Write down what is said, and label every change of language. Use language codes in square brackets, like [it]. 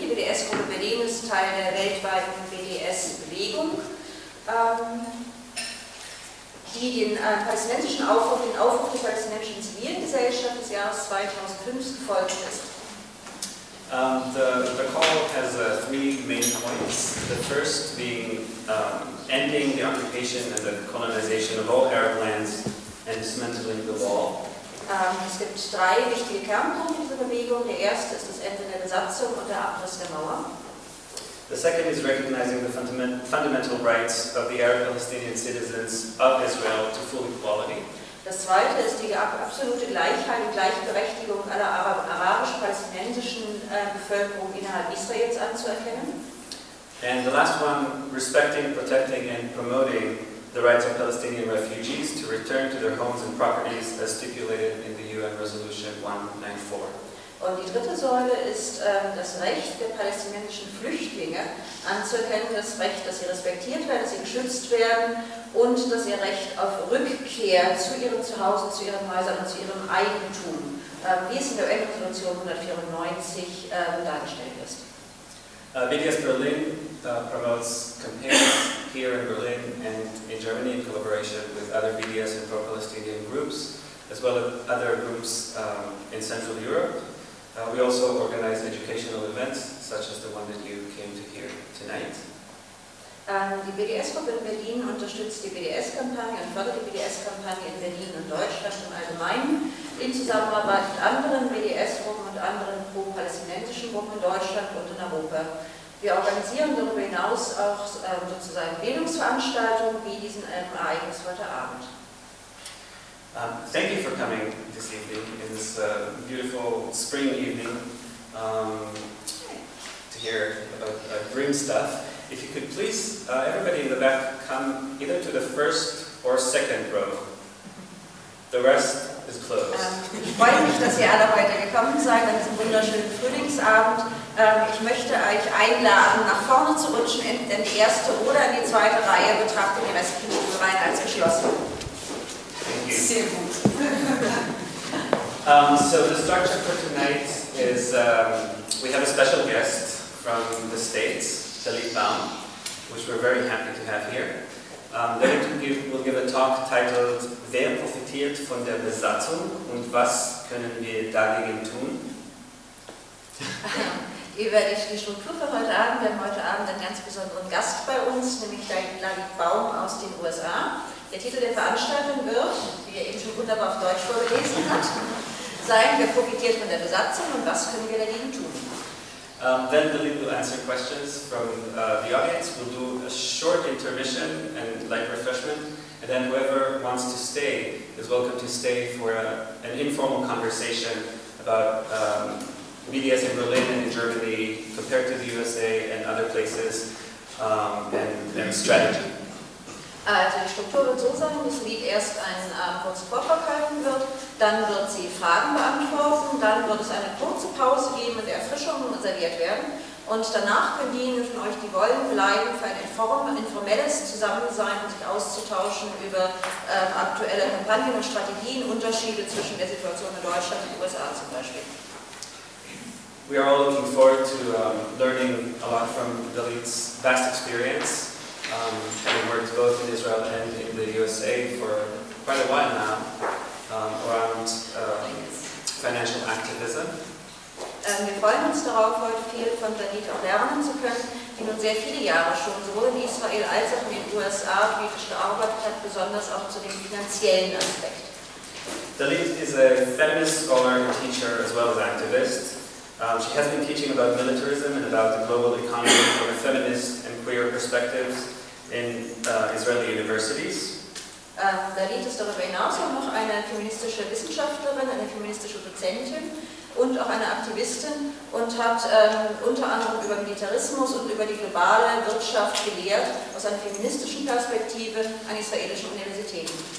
[de] Die BDS-Gruppe Berlin ist Teil der weltweiten BDS-Bewegung, die den palästinensischen Aufruf, den Aufruf der palästinensischen Zivilgesellschaft des Jahres 2005 gefolgt ist. [en] The call has three main points. The first being ending the occupation and the colonization of all Arab lands and dismantling the wall. [de] Es gibt drei wichtige Kernpunkte dieser Bewegung. Der erste ist das Ende der Besatzung und der Abriss der Mauer. [en] The second is recognizing the fundamental rights of the Arab Palestinian citizens of Israel to full equality. [de] Das zweite ist die absolute Gleichheit und Gleichberechtigung aller arabisch-palästinensischen Bevölkerung innerhalb Israels anzuerkennen. [en] And the last one, respecting, protecting and promoting the rights of Palestinian refugees to return to their homes and properties as stipulated in the UN Resolution 194. [de] Und die dritte Säule ist das Recht der palästinensischen Flüchtlinge anzuerkennen, das Recht, dass sie respektiert werden, dass sie geschützt werden und dass ihr Recht auf Rückkehr zu ihrem Zuhause, zu ihren Häusern und zu ihrem Eigentum, wie es in der UN-Resolution 194 dargestellt ist. [en] BDS Berlin promotes campaigns here in Berlin and in Germany in collaboration with other BDS and pro-Palestinian groups, as well as other groups in Central Europe. We also organize educational events, such as the one that you came to hear tonight. [de] Die BDS-Gruppe in Berlin unterstützt die BDS-Kampagne und fördert die BDS-Kampagne in Berlin und Deutschland im Allgemeinen in Zusammenarbeit mit anderen BDS-Gruppen und anderen pro-palästinensischen Gruppen in Deutschland und in Europa. Wir organisieren darüber hinaus auch sozusagen Bildungsveranstaltungen wie diesen Ereignis heute Abend. [en] Thank you for coming this evening, in this beautiful spring evening, to hear about grim stuff. If you could please, everybody in the back, come either to the first or second row. The rest is closed. [de] Ich freue mich, dass ihr alle heute gekommen seid an diesem wunderschönen Frühlingsabend. Ich möchte euch einladen, nach vorne zu rutschen, in die erste oder in die zweite Reihe. Betrachtet die restlichen Reihen als geschlossen. [en] So the structure for tonight is we have a special guest from the States, Dalit Baum, which we're very happy to have here. Dalit will give a talk titled [de] Wer profitiert von der Besatzung und was können wir dagegen tun? Über die Struktur für heute Abend. Wir haben heute Abend einen ganz besonderen Gast bei uns, nämlich Dalit Baum aus den USA. Der Titel der Veranstaltung wird, wie er eben schon wunderbar auf Deutsch vorgelesen hat, sein, wer profitiert von der Besatzung und was können wir dagegen tun? [en] Then Dalit will answer questions from the audience. We'll do a short intermission and light refreshment. And then whoever wants to stay is welcome to stay for an informal conversation about BDS in Berlin and in Germany compared to the USA and other places and strategy. [de] Also die Struktur wird so sein, dass Lied erst einen kurzen Vortrag halten wird, dann wird sie Fragen beantworten, dann wird es eine kurze Pause geben, in der Erfrischungen reserviert werden und danach können diejenigen von euch, die wollen, bleiben für ein informelles Zusammensein und sich auszutauschen über aktuelle Kampagnen und Strategien, Unterschiede zwischen der Situation in Deutschland und den USA zum Beispiel. [en] We are all looking forward to learning a lot from Dalit's vast experience. Having worked both in Israel and in the USA for quite a while now around financial activism. [de] Wir freuen uns darauf, heute viel von Dalit auch lernen zu können, die nun sehr viele Jahre schon sowohl in Israel als auch in den USA politisch gearbeitet hat, besonders auch zu dem finanziellen Aspekt. [en] Dalit is a feminist scholar, teacher as well as activist. She has been teaching about militarism and about the global economy from a feminist and queer perspectives in Israeli universities. [de] Dalit ist darüber hinaus auch noch eine feministische Wissenschaftlerin, eine feministische Dozentin. und auch eine Aktivistin und hat unter anderem über Militarismus und über die globale Wirtschaft gelehrt aus einer feministischen Perspektive an israelischen Universitäten.